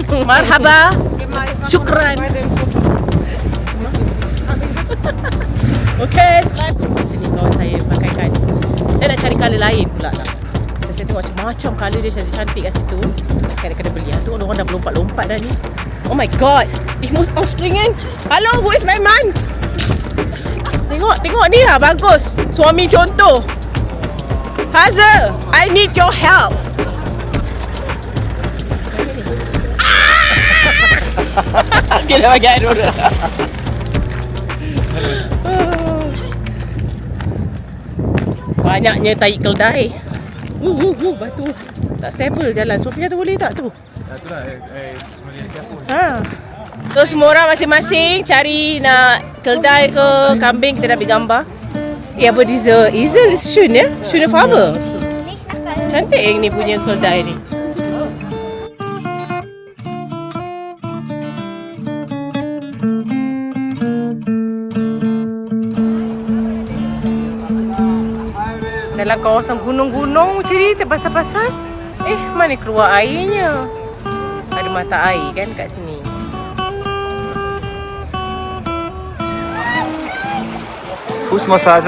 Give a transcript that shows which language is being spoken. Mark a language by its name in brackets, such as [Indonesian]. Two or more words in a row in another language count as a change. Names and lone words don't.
[Arabic] مرحبا. شكرا. Okay. [Malay] Macam ni kawan saya pakaikan. Saya nak cari colour lain pula lah. Saya tengok macam-macam colour dia cantik kat situ. Kadang-kadang beli. Tu orang dah berlompat-lompat dah ni. [English] Oh my god. [German] Ich muss aufspringen. Hello, wo ist mein Mann? [Malay] Tengok ni lah. Bagus. Suami contoh. [English] Hazel, I need your help. [Malay] Okay, dah bagi air dulu. Banyaknya tai keldai. Batu. Tak stable jalan. Sofia tu boleh tak tu? Itulah, semuanya careful. So semua orang masing-masing cari nak keldai ke kambing, kita dah ambil gambar. [German] Aber diese Esel ist schön, ya? Schöne Farbe. [Malay] Cantik yang ni punya keldai ni. Dalam kawasan gunung-gunung macam ni, terpasal-pasal. Mana keluar airnya? Ada mata air kan kat sini. [German] Fußmassage.